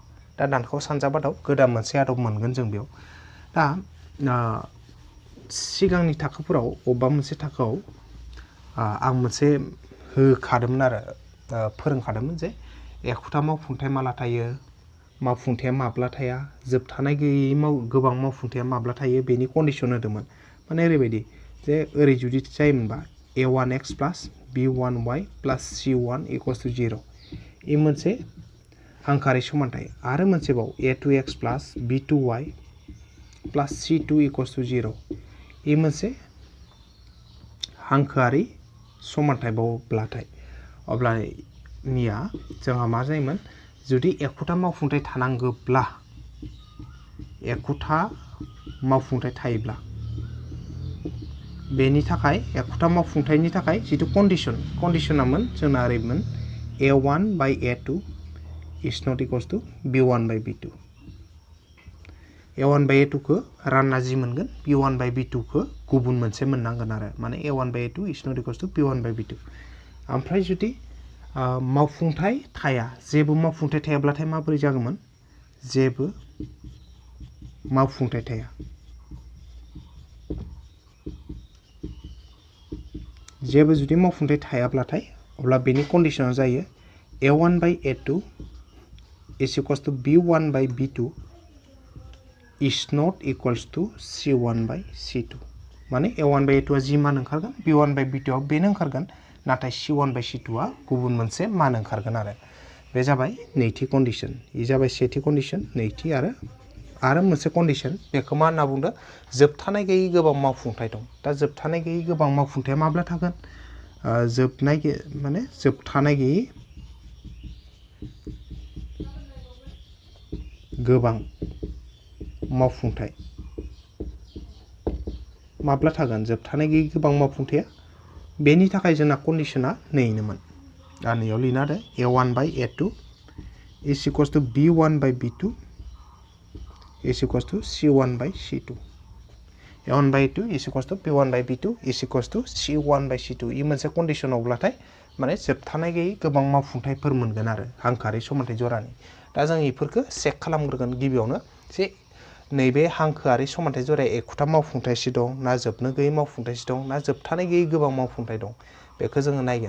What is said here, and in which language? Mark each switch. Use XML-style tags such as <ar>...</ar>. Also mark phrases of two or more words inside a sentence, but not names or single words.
<brx>दा दानखाव सानजाब आदब गोदान मोनसे आदब मोनगोन जों बेयाव। दा सिगांनि थाखोफोराव अबेबा मोनसे थाखोआव आं मोनसे होखादोंमोन आरो फोरोंखादोंमोन जे एखुथा मावफुंथाय माला थायो, मावफुंथाया माब्ला थाया, जोबथानाय गैयै गोबां मावफुंथाया माब्ला थायो बेनि कन्डिसन होदोंमोन। माने ओरैबायदि जे ओरै जुदि जायोमोनबा a1x + b1y + c1 = 0 इ मोनसे हांखोआरि समानथाय। आरो मोनसेबाव a2x + b2y + c2 = 0 इ मोनसे हांखोआरि समानथायबावब्लाथाय अब्लानिया जोंहा मा जायोमोन जुदि एखुथा मावफुंथाय थानांगौब्ला एखुथा मावफुंथाय थायोब्ला बेनि थाखाय एखुथा मावफुंथायनि थाखाय जिथु कन्डिसनामोन जोंना ओरैमोन a1/a2 = b1/b2। a1/a2खौ रानना जि मोनगोन b1/b2खौ गुबुन मोनसे मोननांगोन आरो। माने a1/a2 = b1/b2। ओमफ्राय जुदि मावफुंथाय थाया, जेबो मावफुंथाय थायाब्लाथाय माबोरै जागौमोन? जेबो मावफुंथाय थाया। जेबो जुदि मावफुंथाय थायाब्लाथाय अब्ला बेनि कन्डिसना जायो a1/a2 = b1/b2 = c1/c2। माने a1/a2 जि मान ओंखारगोन b1/b2 बेनो ओंखारगोन, नाथाय c1/c2 गुबुन मोनसे मान ओंखारगोन आरो। बे जाबाय नैथि कन्डिसन। इ जाबाय सेथि कन्डिसन। नैथि आरो मोनसे कन्डिसन बेखौ मा होनना बुंदों? जोबथानाय गैयै गोबां मावफुंथाय दं। दा जोबथानाय गैयै गोबां मावफुंथाया माब्ला थागोन? जोबथानाय गैयै गोबां मावफुंथाय माब्ला थागोन? जोबथानाय गैयै गोबां मावफुंथाया। बेनि थाखाय जोंना कन्डिसना नैनोमोन। दा नैयाव लिरना होदो a1/a2 = b1/b2 = c1/c2। a1/a2 = b1/b2 = c1/c2 इ मोनसे कन्डिसनावब्लाथाय माने जोबथानाय गैयै गोबां मावफुंथायफोर मोनगोन आरो हांखोआरि समानथाय जरानि। दा जों बेफोरखौ चेक खालामग्रोगोन गिबियावनो जे नैबे हांखोआरि समानथाय जराया एखुथा मावफुंथायसो दं ना जोबनो गैयै मावफुंथायसो दं ना जोबथानाय गैयै गोबां मावफुंथाय दं बेखौ जोङो नायगोन।</brx>